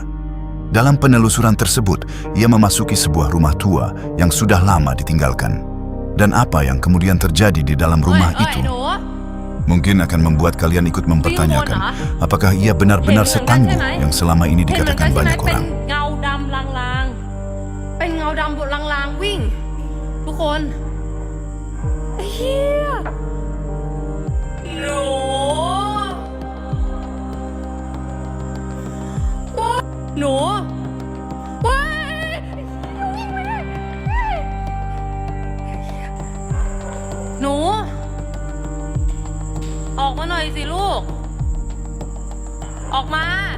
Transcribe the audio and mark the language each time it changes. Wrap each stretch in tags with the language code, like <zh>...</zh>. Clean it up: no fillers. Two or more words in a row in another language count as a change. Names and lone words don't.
<id>Dalam penelusuran tersebut, ia memasuki sebuah rumah tua yang sudah lama ditinggalkan. Dan apa yang kemudian terjadi di dalam rumah itu mungkin akan membuat kalian ikut mempertanyakan apakah ia benar-benar setangguh yang selama ini dikatakan banyak orang.</id> <th>เป็นเงาดำลางๆวิ่งทุกคนไอ้เหี้ยหนูหนูว้ายวิ่งไม่ได้หนูออกมาหน่อยสิลูกออกมา</th>